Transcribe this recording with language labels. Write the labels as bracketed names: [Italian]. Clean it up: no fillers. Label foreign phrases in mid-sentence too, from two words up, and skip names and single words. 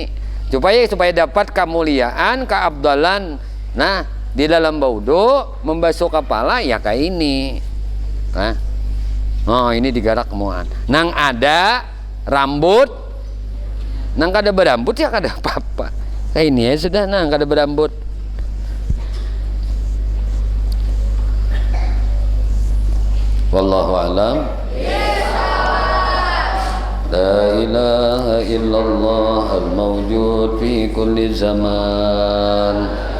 [Banjar] Supaya dapat kemuliaan, keabdalan. Nah, di dalam wudu membasuh kepala ya kayak ini. Nah. Oh, ini digarak muan. Nang ada rambut, nang kada berambut ya kada apa-apa. Kayak ini ya sudah, nang kada berambut. [Arabic] Wallahu a'lam. La ilaha illallah al-mawjud fi kulli zaman.